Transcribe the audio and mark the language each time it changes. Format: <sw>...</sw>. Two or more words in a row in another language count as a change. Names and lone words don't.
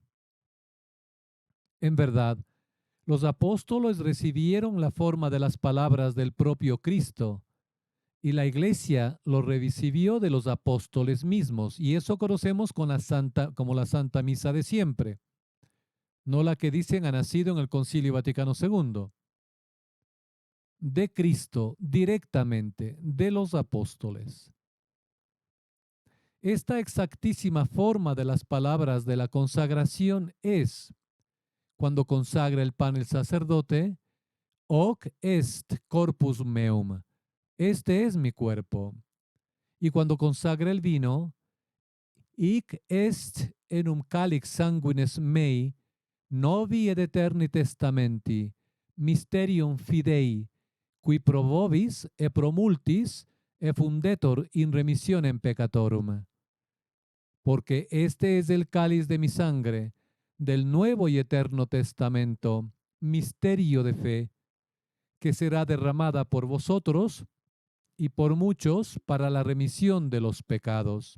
<es>En verdad, los apóstoles recibieron la forma de las palabras del propio Cristo y la iglesia lo recibió de los apóstoles mismos, y eso conocemos con como la Santa Misa de siempre, no la que dicen ha nacido en el Concilio Vaticano II. De Cristo directamente, de los apóstoles. Esta exactísima forma de las palabras de la consagración es, cuando consagra el pan el sacerdote,</es> <la>hoc est corpus meum,</la> <es>este es mi cuerpo. Y cuando consagra el vino,</es> <la>hic est enum calix sanguinis mei, novi ed eterni testamenti, mysterium fidei, qui pro vobis e pro multis fundetur in remissionem peccatorum.</la> <es>Porque este es el cáliz de mi sangre, del nuevo y eterno testamento, misterio de fe, que será derramada por vosotros y por muchos para la remisión de los pecados.</es>